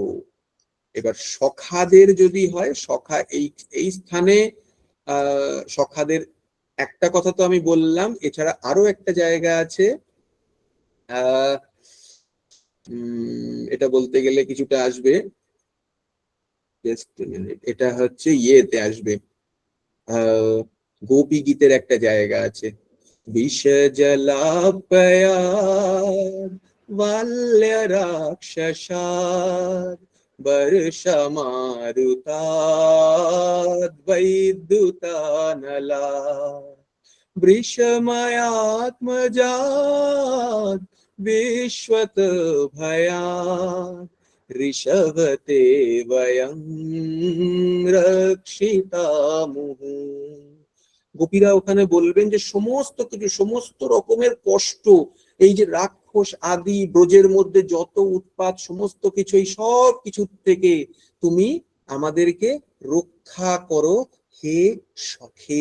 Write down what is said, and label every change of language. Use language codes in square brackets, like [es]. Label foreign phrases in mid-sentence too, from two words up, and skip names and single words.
[bn] এবার সখাদের যদি হয়, সখা এই স্থানে সখাদের একটা কথা তো আমি বললাম, এছাড়া আরো একটা জায়গা আছে, এটা বলতে গেলে কিছুটা আসবে, এটা হচ্ছে ইয়েতে আসবে, গোপী গীতের একটা জায়গা আছে, বিষ [sa] জলাপয়াদ বাল্য রাক্ষসাদ বর্ষমারুতাদ বৈদ্যুতানলাদ বৃষময়াত্মজাত বিশ্বত ভয়াদ ঋষভতে বয়ং রক্ষিতামুহু। [bn] গোপীরা ওখানে বলবেন যে সমস্ত কিছু, সমস্ত রকমের কষ্ট, এই যে রাক্ষস আদি ব্রজের মধ্যে যত উৎপাত, সমস্ত কিছু, এই সব কিছুর থেকে তুমি আমাদেরকে রক্ষা করো হে সখে।